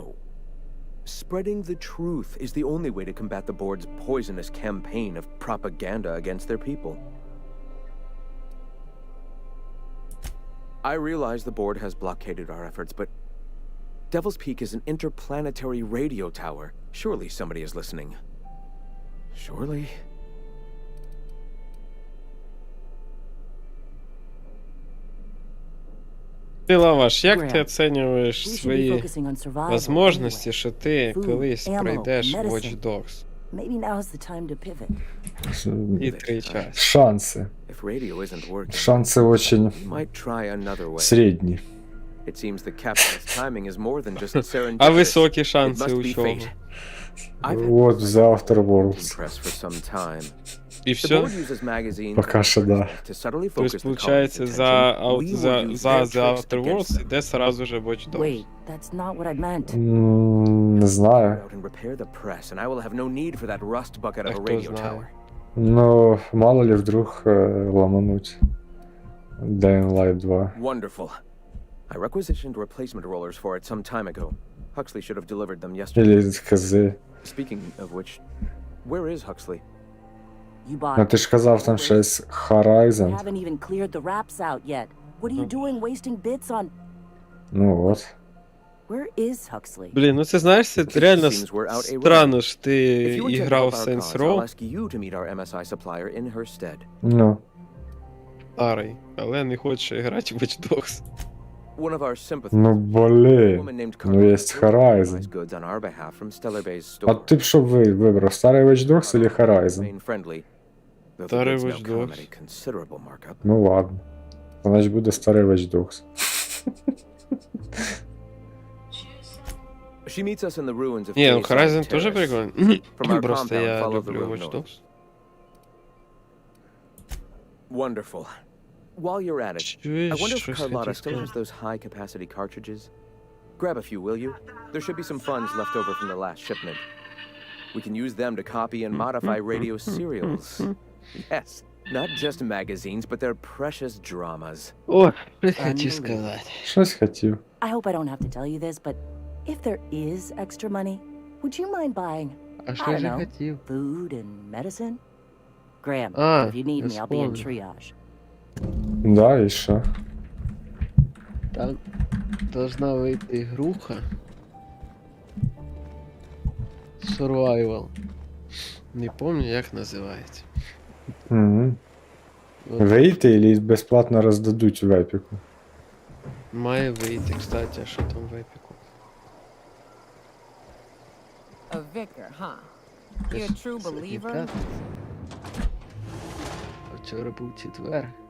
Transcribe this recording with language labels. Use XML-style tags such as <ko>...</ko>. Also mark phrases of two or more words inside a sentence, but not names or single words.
<en>Spreading the truth is the only way to combat the board's poisonous campaign of propaganda against their people. I realize the board has blockaded our efforts, but Devil's Peak is an interplanetary radio tower. Surely somebody is listening. Surely?</en> <uk>Ти, Лаваш, як ти оцінюєш свої можливості, що ти колись пройдеш Watch Dogs?</uk> <en>Maybe now's the time to pivot.</en> <uk>І 3 часи. Шанси.</uk> <en>If radio isn't working,</en> <ru>Шансы очень</ru> <en>we might try another way.</en> <ru>средние.</ru> <en>It seems the captain's timing is more than just serendipitous.</en> <uk>А високі</uk> <en>It</en> <uk>шанси</uk> <en>must</en> <uk>у</uk> <en>be</en> <uk>чого?</uk> <en>fate. I've had</en> <ru>Вот за After Worlds.</ru> <en>press for some time.</en> <uk>І</uk> <en>The</en> <uk>все?</uk> <en>board uses magazines</en> <ru>Пока що да.</ru> <en>to subtly focus</en> <uk>Тобто,</uk> <en>the</en> <uk>получається,</uk> <en>colony's</en> <uk>за</uk> <en>attention. We will use The their tricks After against Worlds them.</en> <uk>іде сразу же Watch Dogs.</uk> <en>Wait, that's not what I meant.</en> <uk>Не знаю.</uk> <en>Out and repair the press, and I will have no need for that rust bucket of a</en> <uk>Хто</uk> <en>radio</en> <uk>знає.</uk> <en>tower.</en> <ru>Но мало ли вдруг ломануть Dying Light 2.</ru> <en>Wonderful. I requisitioned replacement rollers for it some time ago. Huxley should have delivered them yesterday.</en> <ru>Или ХЗ.</ru> <en>Speaking of which, where is Huxley? You Ну bought.</en> <uk>ти ж казав там щось</uk> <en>You</en> <uk>Horizon.</uk> <en>haven't even cleared the wraps out yet. What are you doing wasting bits on?</en> <uk>Ну от.</uk> <en>Where is Huxley?</en> <uk>Блін, ну це знаєш, це реально</uk> <en>Seems we're out a</en> <uk>странно ж ти</uk> <en>If you intend to</en> <uk>іграв</uk> <en>help</en> <uk>в</uk> <en>our</en> <uk>Saints</uk> <en>cause, I'll</en> <uk>Row</uk> <en>ask you to meet our MSI supplier in her stead. Ну.</en> <uk>старий, але не хочеш грати в Watch Dogs.</uk> <en>One of our sympathizers, Ну a</en> <ru>блин.</ru> <en>woman named Ну Carla,</en> <ru>есть</ru> <en>will buy</en> <ru>Horizon.</ru> <en>goods on our behalf from Stellar Bay's</en> <uk>А</uk> <en>store.</en> <uk>ти б що вибрав? Старий Watch Dogs или Horizon?</uk> <en>Remain friendly, though the</en> <uk>Старий</uk> <en>goods now</en> <uk>Watch</uk> <en>come</en> <uk>Dogs.</uk> <en>at a considerable markup.</en> <uk>Ну ладно. Значить буде старий Watch Dogs.</uk> <en>She meets us in the ruins of</en> <uk>Ні, ну</uk> <en>Quayside</en> <uk>Horizon теж</uk> <en>Terrace.</en> <uk>прикольний.</uk> <en>From our</en> <uk>Просто</uk> <en>compound,</en> <uk>я</uk> <en>follow the</en> <uk>люблю</uk> <en>road</en> <uk>Watch</uk> <en>north.</en> <uk>Dogs.</uk> <en>Wonderful. While you're at it, I</en> <uk>Чуєш,</uk> <en>wonder if</en> <uk>щось</uk> <en>Carlotta</en> <uk>хотів</uk> <en>still has</en> <uk>сказати.</uk> <en>those high-capacity cartridges. Grab a few, will you? There should be some funds left over from the last shipment. We can use them to copy and modify radio serials. Yes, not just magazines, but their precious dramas.</en> <uk>О, щось хотів сказати. Щось хотів.</uk> <en>I hope I don't have to tell you this, but if there is extra money, would you mind buying,</en> <uk>А</uk> <en>I</en> <uk>що</uk> <en>don't</en> <uk>ж я</uk> <en>know,</en> <uk>хотів?</uk> <en>food and medicine? Graham,</en> <uk>А,</uk> <en>if you need</en> <uk>я</uk> <en>me, I'll be in</en> <uk>вспомнив.</uk> <en>triage.</en> <uk>Да, і що? Там должна вийти ігруха. Survival. Не пам'ятаю, як називається. Угу. От Вийти или безплатно роздадуть в епіку? має вийти, кстати, а що там в епіку?</uk> <en>A vicar, huh? You a true believer?</en> <uk>Вчора був четвер.</uk>